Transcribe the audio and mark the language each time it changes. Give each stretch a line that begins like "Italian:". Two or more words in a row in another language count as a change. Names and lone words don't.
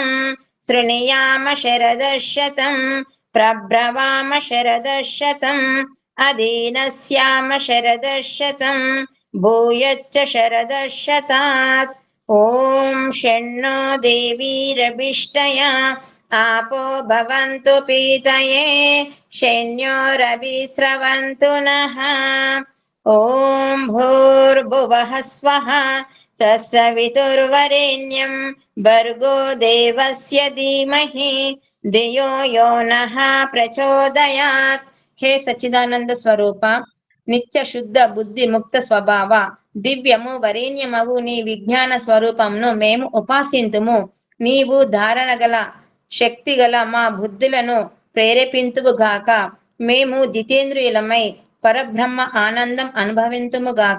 Sanskrit: शृणुयाम शरदशतं प्रब्रवाम शरदशतं अधीनस्याम शरदशतं भूयच्च शरदशतात् ॐ शन्नो देवीरभिष्टया आपो भवन्तु पीतये शन्योरभिस्रवन्तु नः ॐ भूर्भुवः स्वः तत्सवितुर्वरेण्यं भर्गो देवस्य धीमहि धियो यो नः प्रचोदयात् हे
Telugu: సచ్చిదానంద స్వరూప నిత్య శుద్ధ బుద్ధి ముక్త స్వభావ దివ్యము వరేణ్యమగు నీ విజ్ఞాన స్వరూపమును మేము ఉపాసింతుము. నీవు ధారణ గల శక్తి గల మా బుద్ధులను ప్రేరేపింతువు గాక. మేము జితేంద్రియులమై పరబ్రహ్మ ఆనందం అనుభవింతుము గాక.